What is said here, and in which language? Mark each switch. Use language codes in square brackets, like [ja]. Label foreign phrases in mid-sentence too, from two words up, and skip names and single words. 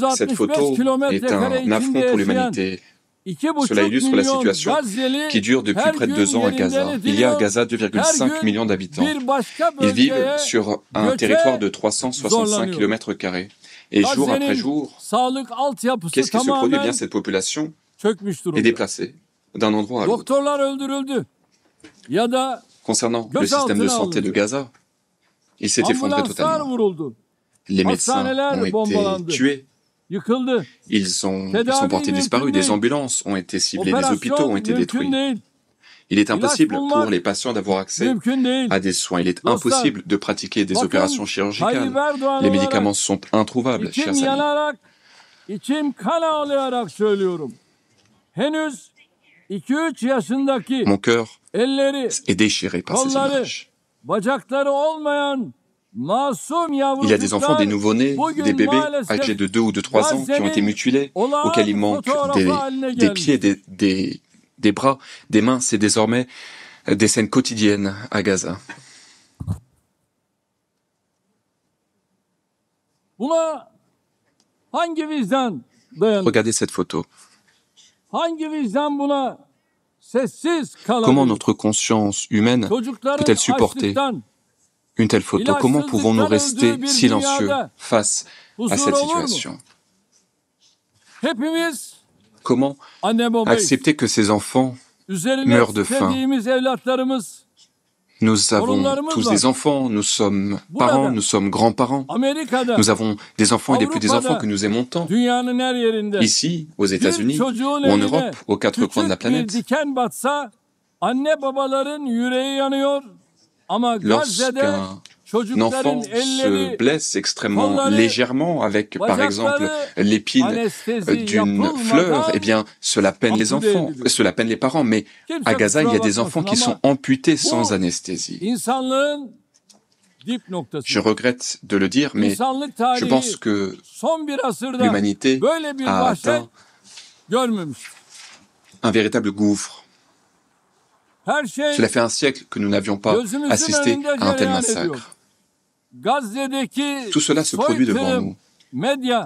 [fr] est [tr] kare [fr] un affront [tr] içinde [fr] pour [tr] yaşayan [fr] l'humanité. Cela illustre la [tr] milyon [fr] situation [tr] Gazze'li [fr] qui dure depuis [tr] her [fr] près de [tr] gün [fr] 2 ans à Gaza. [tr] yerinden [fr] Il y a à [tr] ediliyor. [fr] Gaza [tr] Her [fr] 2,5 [tr] gün [fr] millions d'habitants. [tr] bir başka [fr] Ils vivent [tr] bölgeye [fr] sur un territoire de [tr] göçe [fr] 365 [tr] zorlanıyor. [fr] km². Et jour après [tr] Gazze'nin [fr] jour, [tr] sağlık altyapısı [fr] qu'est-ce qui se produit? Eh bien, [tr] tamamen [fr] cette population [tr] çökmüş [fr] est [tr] durumda. [fr] déplacée d'un endroit à l'autre. [tr] Doktorlar öldürüldü ya da [fr] Concernant le système de santé de Gaza, il s'est effondré [tr] ambulanslar [fr] totalement. [tr] vuruldu, [fr] Les médecins [tr] hastaneler [fr] ont été [tr] bombalandı, [fr] tués, [tr] yıkıldı. [fr] ils sont [tr] Tedavi [fr] portés disparus, [tr] mümkün [fr] des [tr] değil. [fr] ambulances ont été ciblées, des hôpitaux ont [tr] Operasyon [fr] été [tr] mümkün [fr] détruits. [tr] değil. [fr] Il est [tr] İlaç [fr] impossible pour [tr] bulmak [fr] les patients d'avoir accès [tr] mümkün değil. [fr] à des soins. Il est [tr] Dostlar, [fr] impossible de pratiquer des [tr] bakın [fr] opérations chirurgicales. [tr] Tayyip Erdoğan [fr] Les [tr] olarak [fr] médicaments sont introuvables, [tr] içim [fr] chers amis. [tr] yanarak, içim kan ağlayarak söylüyorum. Henüz 2-3 yaşındaki [fr] Mon cœur [tr] elleri, [fr] est déchiré par ces [tr] kolları, [fr] images. [tr] bacakları olmayan masum [fr] Il y a des enfants, des [tr] yavrucuklar [fr] nouveau-nés, des [tr] bugün [fr] bébés [tr] maalesef [fr] âgés de 2 ou de 3 ans qui ont été mutilés, auxquels il [tr] olağan [fr] manque [tr] fotoğrafı haline [fr] des [tr] gelmiş. [fr] pieds, des bras, des mains. C'est désormais des scènes quotidiennes à Gaza. [tr] Buna hangi vicdan dayanır? [fr] Regardez cette photo. [tr] Hangi vicdan buna sessiz [fr] Comment [tr] kalabilir? [fr] notre conscience humaine [tr] Çocukların [fr] peut-elle supporter [tr] açlıktan, [fr] une telle photo? Comment pouvons-nous rester silencieux face à cette situation? [tr] hepimiz [fr] Comment [tr] anne babayız. [fr] accepter que ces enfants [tr] Üzerine [fr] meurent de faim? [tr] istediğimiz evlatlarımız [fr] Nous avons [tr] Torunlarımız [fr] tous [tr] var. [fr] des enfants, nous sommes parents, [tr] Burada, [fr] nous sommes grands-parents. [tr] Amerika'da, [fr] Nous avons des enfants et des petits-enfants [tr] Avrupa'da, [fr] que nous aimons tant. [tr] dünyanın her yerinde [fr] Ici, aux [tr] bir [fr] États-Unis, [tr] çocuğun [fr] ou en [tr] eline [fr] Europe, aux quatre coins de la [tr] küçük bir [fr] planète, [tr] diken batsa anne babaların yüreği yanıyor. Ama Gazze'de [fr] lorsqu'un [tr] çocukların [fr] enfant se [tr] elleri, [fr] blesse extrêmement [tr] kolları, [fr] légèrement avec, par exemple, [tr] bacakları [fr] l'épine [tr] anestezi [fr] d'une fleur, [tr] yapılmadan [fr] eh bien, cela peine les [tr] ampute [fr] enfants, [tr] ediliyor. [fr] cela peine les parents. Mais [tr] Kimse [fr] à Gaza, il y a [tr] kusura [fr] des enfants qui [tr] bakmasın [fr] sont [tr] ama [fr] amputés sans [tr] bu [fr] anesthésie. [tr] insanlığın dip noktası. [fr] Je regrette de le dire, mais [tr] İnsanlık [fr] je [tr] tarihi [fr] pense que [tr] son bir asırda [fr] l'humanité [tr] böyle bir [fr] a [tr] vahşet [fr] atteint [tr] görmemiş. [fr] un véritable gouffre. [tr] Her şey [fr] Cela fait un siècle que nous n'avions pas [tr] gözümüzün [fr] assisté [tr] önünde [fr] à un tel [tr] cereyan ediyor. [fr] massacre. [tr] Gazze'deki [fr] Tout cela se produit devant [tr] soykırım, [fr] nous. [tr] medya,